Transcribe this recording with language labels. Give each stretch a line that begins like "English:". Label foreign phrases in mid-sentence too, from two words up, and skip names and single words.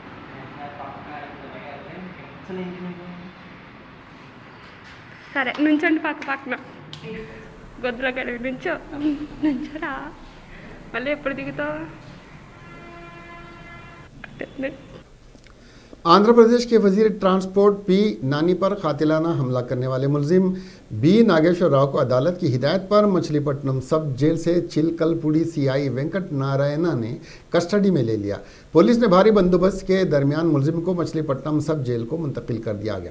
Telugu: సరే నుంచండి పక్కన గొద్దులో కలిపి నుంచోరా. మళ్ళీ ఎప్పుడు దిగుతావు?
Urdu: آندھرا پردیش کے وزیر ٹرانسپورٹ پی نانی پر قاتلانہ حملہ کرنے والے ملزم بی ناگیشور راؤ کو عدالت کی ہدایت پر مچھلی پٹنم
English: sub jail
Urdu: سے چلکل پوڑی سی آئی وینکٹ نارائنا نے کسٹڈی میں لے لیا. پولیس نے بھاری بندوبست کے درمیان ملزم کو مچھلی پٹنم
English: sub jail
Urdu: کو منتقل کر دیا گیا.